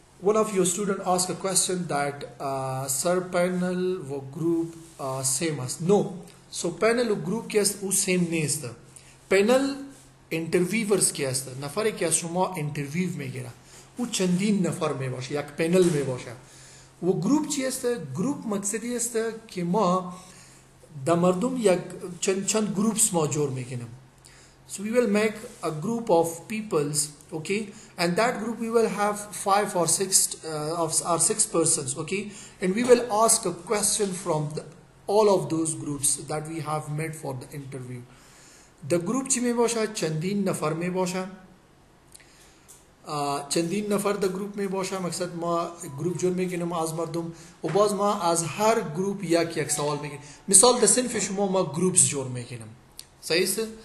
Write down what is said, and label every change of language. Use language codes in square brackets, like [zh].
[en] One of your students asked a question that sir panel و group same as. No. [fa] So panel و group که است او same نیست. panel انترویورز کی است، نفری که از شما انترویو میگیره او چندین نفر می باشه، یک پنل می باشه. و گروپ چی است؟ گروپ مقصدی است که ما در مردم یک چند گروپس ما جور میکنیم. [en] So we will make a group of peoples, okay, and that group we will have 5 or 6 persons, okay, and we will ask a question from all of those groups that we have made for the interview. [fa] The group چی می باشه؟ چندین نفر می باشه، چندین نفر در گروپ می باشه. مقصد ما گروپ جور میکنیم از مردم و باز ما از هر گروپ یک سوال میکنیم. مثال در صنف شما ما گروپس جور میکنیم، صحیح است.